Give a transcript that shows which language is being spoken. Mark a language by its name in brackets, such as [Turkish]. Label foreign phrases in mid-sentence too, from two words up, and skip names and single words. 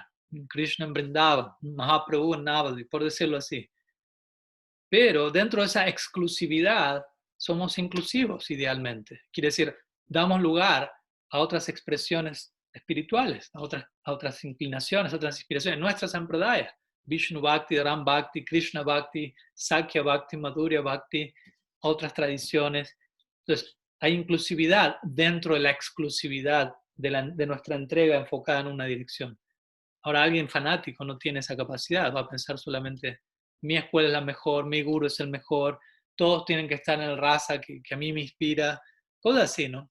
[Spanish] Krishna en Vrindavan, Mahaprabhu en Navadvip, por decirlo así. Pero dentro de esa exclusividad somos inclusivos idealmente. Quiere decir, damos lugar a otras expresiones espirituales, a otras inclinaciones, a otras inspiraciones. [Sanskrit] Nuestra sampradaya, Vishnu Bhakti, Ram Bhakti, Krishna Bhakti, Sakya Bhakti, Madhurya Bhakti, [Spanish] otras tradiciones. Entonces, hay inclusividad dentro de la exclusividad de nuestra entrega enfocada en una dirección. Ahora, alguien fanático no tiene esa capacidad, va a pensar solamente, mi escuela es la mejor, mi guru es el mejor, todos tienen que estar en el rasa que a mí me inspira, cosas así, ¿no?